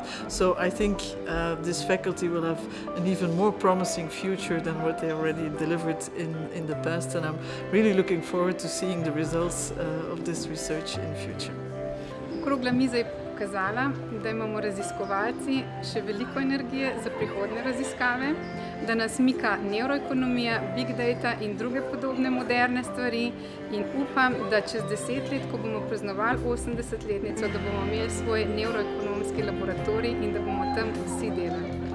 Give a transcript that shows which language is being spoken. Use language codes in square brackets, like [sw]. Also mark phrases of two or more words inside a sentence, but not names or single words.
[en] So I think this faculty will have an even more promising future than what they already delivered in the past, and I'm really looking forward to seeing the results of this research in future. [sl] Okrogla miza je pokazala, da imamo raziskovalci še veliko energije za prihodnje raziskave, da nas mika neuroekonomija, [en] big data [sl] in druge podobne moderne stvari in upam, da čez 10 let, ko bomo praznovali 80-letnico, da bomo imeli svoj neuroekonomski laboratorij in da bomo tam vsi delali.